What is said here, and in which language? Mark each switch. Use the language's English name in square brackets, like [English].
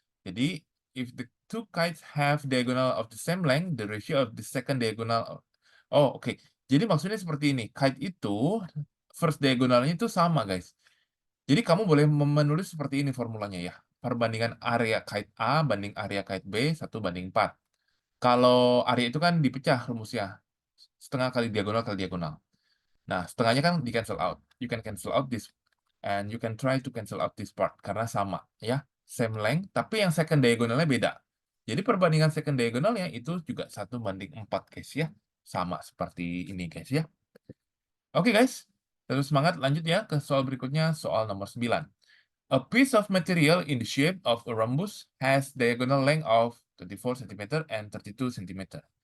[Indonesian] Jadi, [English] if the two kites have diagonal of the same length, the ratio of the second diagonal, oh oke. [Indonesian] Jadi maksudnya seperti ini, kite itu first diagonalnya itu sama guys. Jadi kamu boleh menulis seperti ini formulanya ya. Perbandingan area kite A banding area kite B 1:4. Kalau area itu kan dipecah rumusnya. Setengah kali diagonal kali diagonal. Nah, setengahnya kan di-cancel out. [English] You can cancel out this and you can try to cancel out this part [Indonesian] karena sama ya, [English] same length, [Indonesian] tapi yang second diagonalnya beda. Jadi perbandingan second diagonalnya itu juga 1:4 guys ya. Sama seperti ini guys ya. Oke guys, terus semangat lanjut ya ke soal berikutnya, soal nomor 9. [English] A piece of material in the shape of a rhombus has diagonal length of 24 cm and 32 cm.